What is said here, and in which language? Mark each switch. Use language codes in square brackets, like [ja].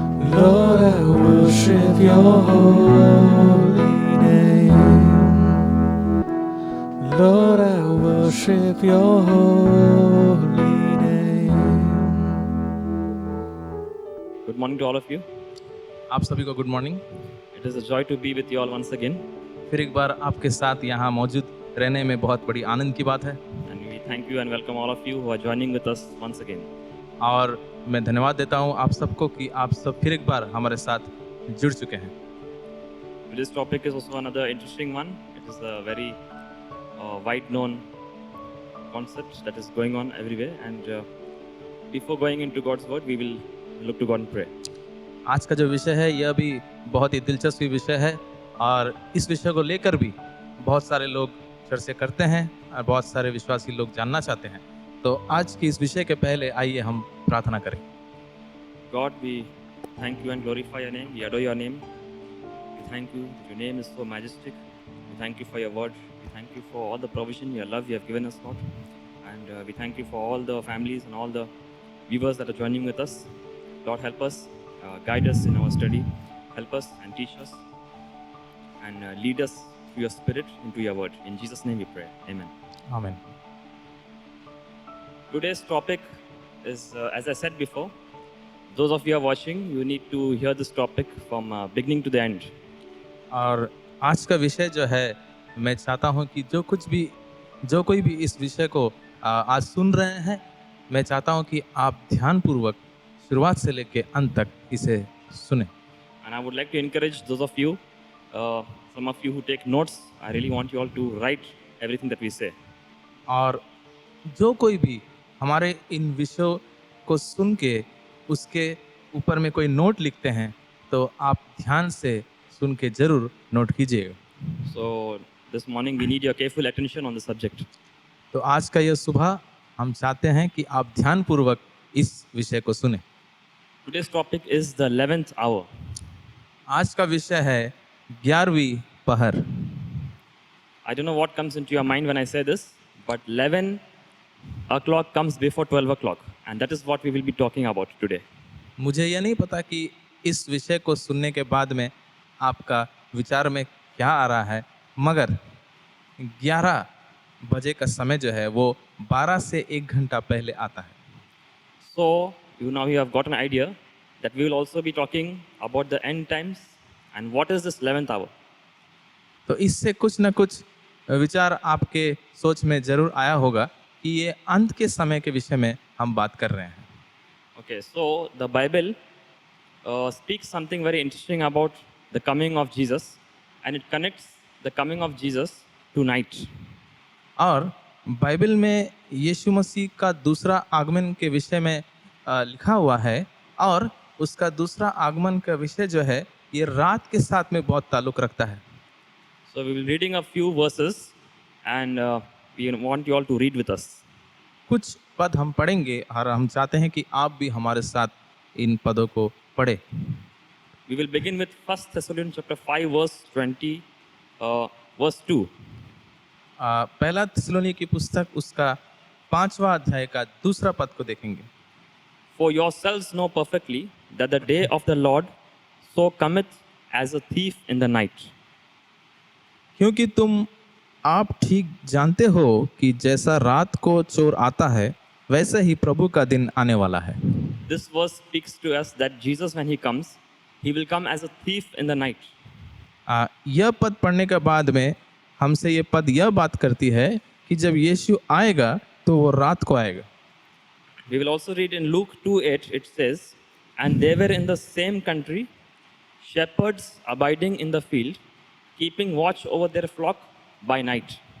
[en] Lord, I worship your holy name. Lord, I worship your holy name. Good morning to all of you. [hi] आप सभी को good morning. [en] It is a joy to be with you all once again. [hi] फिर एक बार आपके साथ यहाँ मौजूद रहने में बहुत बड़ी आनंद की बात है [en] And we thank you and welcome all of you who are joining with us once again. [hi] और मैं धन्यवाद देता हूँ आप सबको कि आप सब फिर एक बार हमारे साथ जुड़ चुके हैं। [en] Today's topic is also another interesting one. It is a very wide known concept that is going on everywhere. And before going into God's word, we will look to God and pray. [hi] आज का जो विषय है यह भी बहुत ही दिलचस्प विषय है और इस विषय को लेकर भी बहुत सारे लोग चर्चा करते हैं और बहुत सारे विश्वासी लोग जानना चाहते हैं। तो आज की इस विषय के पहले आइए हम प्रार्थना करें। [en] God, we thank you and glorify your name. We adore your name. We thank you that your name is so majestic. We thank you for your word. We thank you for all the provision, your love you have given us, Lord. And we thank you for all the families and all the viewers that are joining with us. Lord, help us, guide us in our study. Help us and teach us. And lead us through your spirit into your word. In Jesus' name we pray. Amen. [hi] आमीन। [en] Today's topic is, as I said before, those of you who are watching, you need to hear this topic from beginning to the end. [hi] और आज का विषय जो है मैं चाहता हूं कि जो कोई भी इस विषय को आज सुन रहे हैं, मैं चाहता हूं कि आप ध्यानपूर्वक शुरुआत से लेकर अंत तक इसे सुने। [en] And I would like to encourage those of you, some of you who take notes, I really want you all to write everything that we say. [hi] और जो कोई भी हमारे इन विषयों को सुन के उसके ऊपर में कोई नोट लिखते हैं तो आप ध्यान से सुन के जरूर नोट कीजिएगा। [en] So this morning we need your careful attention on the subject. [hi] तो आज का यह सुबह हम चाहते हैं कि आप ध्यानपूर्वक इस विषय को सुने। [en] Today's topic is the 11th hour. [hi] आज का विषय है 11वीं पहर। [en] I don't know what comes into your mind when I say this, but 11 o'clock comes before 12 o'clock. And that is what we will be talking about today. [hi] मुझे यह नहीं पता कि इस विषय को सुनने के बाद में आपका विचार में क्या आ रहा है, मगर 11 बजे का समय जो है वो 12 से 1 घंटा पहले आता है। [en] So you have got an idea that we will also be talking about the end times and what is this 11th hour. [hi] तो इससे कुछ न कुछ विचार आपके सोच में जरूर आया होगा कि ये अंत के समय के विषय में हम बात कर रहे हैं। [en] Okay, so the Bible speaks something very interesting about the coming of Jesus, and it connects the coming of Jesus to night. [hi] और बाइबल में यीशु मसीह का दूसरा आगमन के विषय में लिखा हुआ है और उसका दूसरा आगमन का विषय जो है ये रात के साथ में बहुत ताल्लुक रखता है। [en] So we will be reading a few verses, and we want you all to read with us. [hi] कुछ पद हम पढ़ेंगे और हम चाहते हैं कि आप भी हमारे साथ इन पदों को पढ़े। [en] We will begin with 1 Thessalonians chapter 5 verse 20, verse 2. [hi] पहला थिस्सलुनीकी की पुस्तक उसका 5वां अध्याय का दूसरा पद को देखेंगे। [en] For yourselves know perfectly that the day of the Lord so cometh as a thief in the night. [hi] क्योंकि तुम आप ठीक जानते हो कि जैसा रात को चोर आता है वैसे ही प्रभु का दिन आने वाला है। [en] This verse speaks to us that Jesus, when he comes, he will come as a thief in the night. [hi] यह पद पढ़ने के बाद में हमसे ये पद यह बात करती है कि जब यीशु आएगा तो वो रात को आएगा। [en] We will also read in Luke 2:8, it says, And they were in the same country, shepherds abiding in the field, keeping watch over their flock by night.